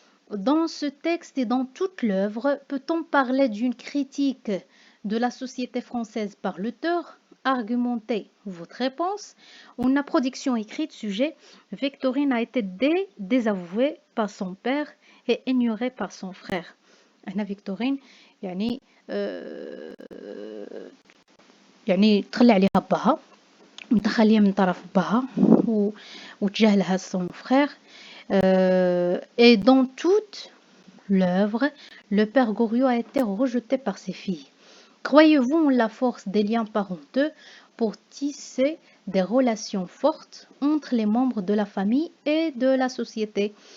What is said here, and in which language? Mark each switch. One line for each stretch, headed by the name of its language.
French: Dans ce texte et dans toute l'œuvre, peut-on parler d'une critique de la société française par l'auteur? Argumentez votre réponse. On a production écrite, sujet. Victorine a été désavouée par son père et ignorée par son frère.
Arabic: هنا Victorine يعني تخلى عليها باها متخلية من طرف باها وتجاهلها
French: son frère. Et dans toute l'œuvre, le père Goriot a été rejeté par ses filles. Croyez-vous en la force des liens parentaux pour tisser des relations fortes entre les membres de la famille et de la société?